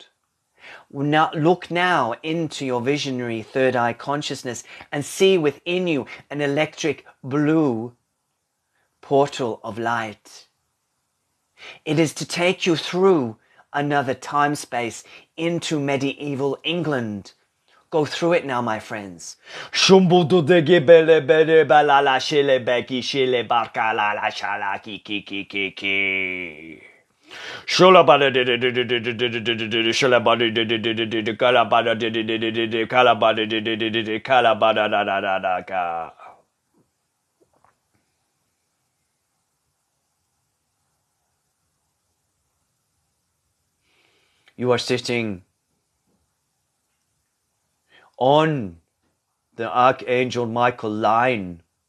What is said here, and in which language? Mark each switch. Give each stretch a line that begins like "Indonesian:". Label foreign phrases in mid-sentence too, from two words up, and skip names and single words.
English: Now, look now into your visionary third eye consciousness and see within you an electric blue portal of light. It is to take you through another time space into medieval England. Go through it now, my friends. Shumbudu de gibele bele balala shile beki shile barka la la shala ki ki ki ki ki. Shula bada de shula bada de kala bada de kala bada de kala bada da ka. You are sitting on the Archangel Michael line.